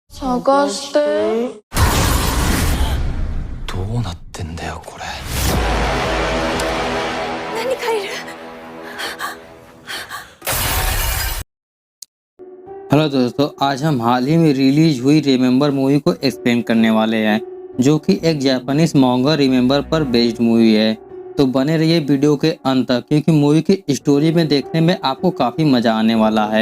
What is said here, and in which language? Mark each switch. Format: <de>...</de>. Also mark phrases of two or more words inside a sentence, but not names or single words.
<ja>探してどうなってんだよこれ。何かいる。</ja> <hi>हेलो दोस्तों, आज हम हाल ही में रिलीज हुई रिमेंबर मूवी को एक्सप्लेन करने वाले हैं, जो कि एक जापानीज मांगा रिमेंबर पर बेस्ड मूवी है। तो बने रहिए वीडियो के अंत तक, क्योंकि मूवी की स्टोरी में देखने में आपको काफी मजा आने वाला है।</hi>